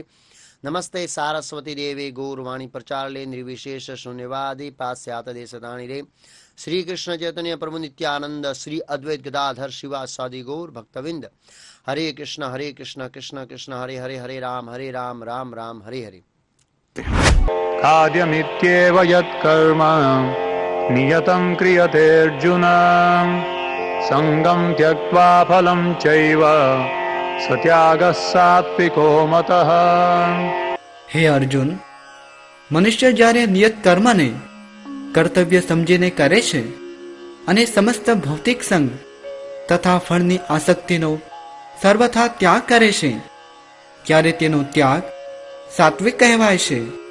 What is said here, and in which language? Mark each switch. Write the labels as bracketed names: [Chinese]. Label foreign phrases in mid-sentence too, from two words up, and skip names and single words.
[Sanskrit] નમસ્તે સારસ્વતી દેવે ગૌરવાણી પ્રચારલે નિર્વિશેષ શૂન્યવાદી પાશ્ચાત દેશદાણી રે. શ્રી કૃષ્ણ ચૈતન્ય પ્રભુ નિત્યાનંદ શ્રી અદ્વૈત ગદાધર શિવાસાદિ ગૌર ભક્તવિંદ. હરે કૃષ્ણ કૃષ્ણ કૃષ્ણ હરે હરે, હરે રામ રામ રામ હરે હરે. खाद्यमित्येव यत्कर्म नियतं क्रियते अर्जुन सङ्गं त्यक्त्वा फलं चैव सत्यागः सात्विको मतः. [Gujarati] હે અર્જુન, મનુષ્ય જ્યારે નિયત કર્મને કર્તવ્ય સમજીને કરે છે અને સમસ્ત ભૌતિક સંગ તથા ફળની આસક્તિનો સર્વથા ત્યાગ કરે છે ત્યારે તેનો ત્યાગ સાત્વિક કહેવાય છે.